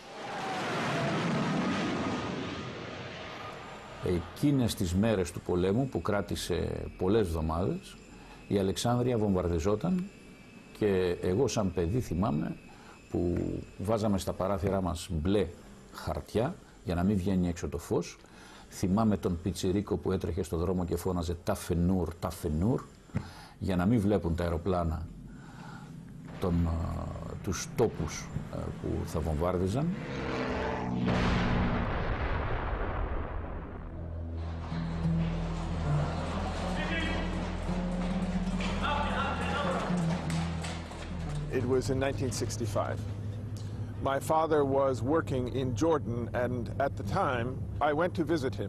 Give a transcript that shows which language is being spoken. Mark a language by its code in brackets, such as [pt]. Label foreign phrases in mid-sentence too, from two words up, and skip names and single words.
[el] Εκείνες τις μέρες του πολέμου, που κράτησε πολλές εβδομάδες, η Αλεξάνδρεια βομβαρδιζόταν και εγώ σαν παιδί θυμάμαι που βάζαμε στα παράθυρά μας μπλε χαρτιά για να μην βγαίνει έξω το φως. Θυμάμαι τον πιτσιρίκο που έτρεχε στο δρόμο και φώναζε «Τα φενούρ, τα φενούρ», για να μην βλέπουν τα αεροπλάνα τους τόπους που θα βομβάρδιζαν. [en] It was in 1965. My father was working in Jordan, and at the time I went to visit him.